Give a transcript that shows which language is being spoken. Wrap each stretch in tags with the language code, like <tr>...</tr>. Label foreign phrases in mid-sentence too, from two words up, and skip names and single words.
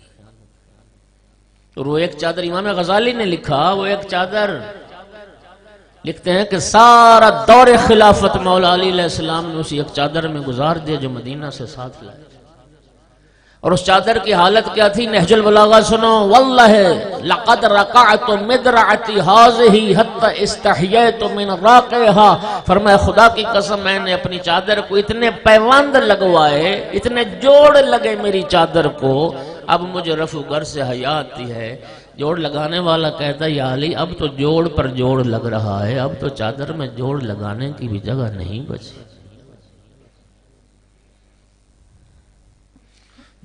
<ur>اور وہ ایک چادر امام غزالی نے لکھا، وہ ایک چادر لکھتے ہیں کہ سارا دور خلافت مولا علی علیہ السلام نے اسی ایک چادر میں گزار دیا جو مدینہ سے ساتھ لائے۔ اور اس چادر کی حالت کیا تھی؟ نہج البلاغہ سنو،</ur> <ar>واللہ لقد رقعت مدرعتی ہذہ حتی استحییت من راقعہا،</ar> <ur>فرمایا خدا کی قسم میں نے اپنی چادر کو اتنے پیوند لگوائے، اتنے جوڑ لگے میری چادر کو، اب مجھے رفع گر سے حیا آتی ہے۔ جوڑ لگانے والا کہتا ہے یا علی اب تو جوڑ پر جوڑ لگ رہا ہے، اب تو چادر میں جوڑ لگانے کی بھی جگہ نہیں بچی۔</ur>